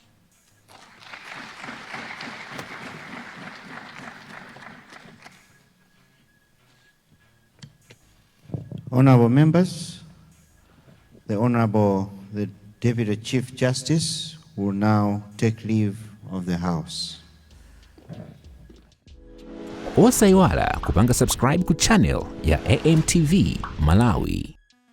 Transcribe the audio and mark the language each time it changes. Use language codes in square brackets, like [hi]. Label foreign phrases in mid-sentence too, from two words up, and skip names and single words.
[en] Honorable members, the Deputy Chief Justice will now take leave of the House. [ny] Osaiwala kupanga subscribe ku channel ya AMTV Malawi.